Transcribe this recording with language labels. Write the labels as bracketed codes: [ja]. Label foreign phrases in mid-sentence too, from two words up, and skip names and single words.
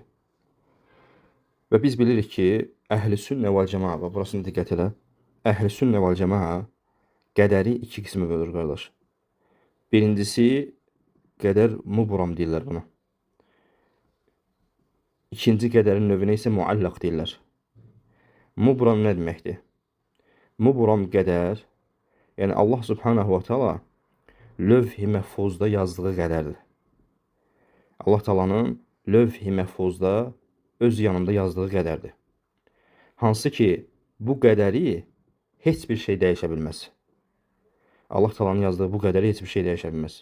[az] Və biz bilirik ki, əhl-i sünnə vəl cəmaa, və burasını diqqət elə, əhl-i sünnə vəl cəmaa qədəri iki qismə bölür, qardaş. Birincisi, qədər mubram deyirlər buna. İkinci qədərin növünə isə muallaq deyirlər. Mubram nə deməkdir? Mubram qədər, yəni [ar] الله سبحانه وتعالى [az] lövh-i məhfuzda yazdığı qədərdir. Allah Taala'nın lövh-i məhfuzda öz yanında yazdığı qədərdir. Hansı ki, bu qədəri heç bir şey dəyişə bilməz. Allah Taala'nın yazdığı bu qədəri heç bir şey dəyişə bilməz.